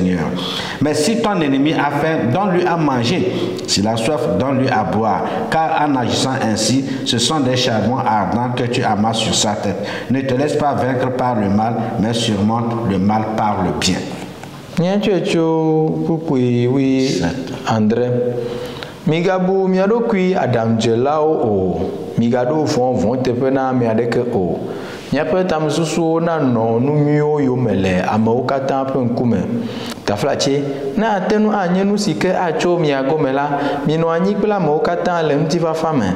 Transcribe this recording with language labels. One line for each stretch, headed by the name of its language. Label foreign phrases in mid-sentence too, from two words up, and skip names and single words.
French: » Mais si ton ennemi a faim, donne-lui à manger. S'il a soif, donne-lui à boire. Car en agissant ainsi, ce sont des charbons ardents que tu amasses sur sa tête. Ne te laisse pas vaincre par le mal, mais surmonte le mal par le bien. André,
Ewe: migabu miaɖokui adamdzelawo o, migaɖo vɔ̃vɔ̃ teƒe na ame aɖeke o. Miaƒe tamesusuwo nanɔ nu nyuiwo yome le amewo katã ƒe ŋkume. Taflatse, ne ate nu anye nu si ke atso mia gome la, minɔ anyi kple amewo katã le ŋutifafa me.